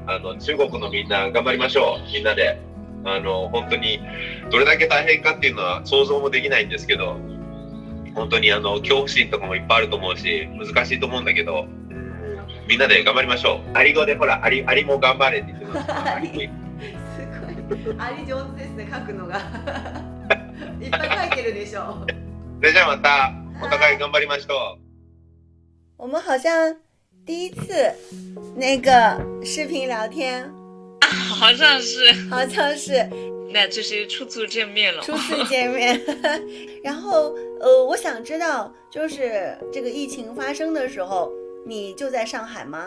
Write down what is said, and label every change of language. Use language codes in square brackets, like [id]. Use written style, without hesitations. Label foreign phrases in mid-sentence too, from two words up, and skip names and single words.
[ja] 中国のみんな頑張りましょう。みんなで本当にどれだけ大変かっていうのは想像もできないんですけど、本当に恐怖心とかもいっぱいあると思うし難しいと思うんだけど、みんなで頑張りましょう。アリ語でほらアリも頑張れって言ってます。すごいアリ上手ですね、書くのがいっぱい書いてるでしょ。それじゃあまたお互い頑張りましょう。 [zh] 我们好像第一次那个视频聊天，好像是，那就是初次见面了。然后我想知道，就是这个疫情发生的时候，你就在上海吗？